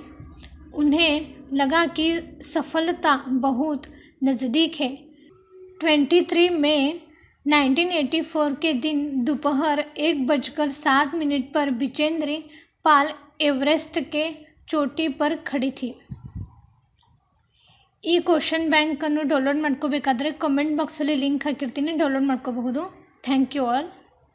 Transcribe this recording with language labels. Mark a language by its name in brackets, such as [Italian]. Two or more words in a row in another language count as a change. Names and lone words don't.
[Hindi] उन्हें लगा कि सफलता बहुत नज़दीक है। 23 मई 1984 के दिन दोपहर 1:07 पर विजेंद्र पाल एवरेस्ट के चोटी पर खड़ी थी। [Kannada] ಈ ಕ್ವಶನ್ ಬ್ಯಾಂಕನ್ನು ಡೌನ್ಲೋಡ್ ಮಾಡ್ಕೋಬೇಕಾದ್ರೆ ಕಮೆಂಟ್ ಬಾಕ್ಸಲ್ಲಿ ಲಿಂಕ್ ಹಾಕಿರ್ತೀನಿ, ಡೌನ್ಲೋಡ್ ಮಾಡ್ಕೋಬಹುದು. [English] Thank you all.